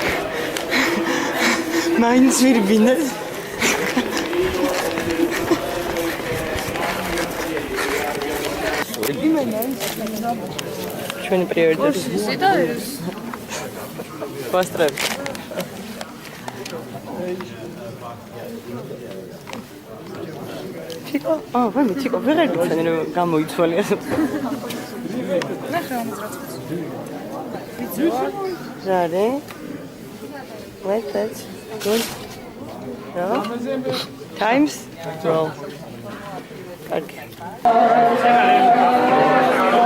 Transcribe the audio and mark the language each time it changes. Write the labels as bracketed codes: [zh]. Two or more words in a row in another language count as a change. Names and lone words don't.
[ka] მაინც ვირბინე. ჩვენი პრიორიტეტი. ისე და ეს. ვასტრებ. ჩიკო, ვაიმე ჩიკო, ვეღარ გიცანი რომ გამოიცვალია. ნახე ამას რაც. [en] Ready? Wait, that's good. No? Times? Roll. Okay.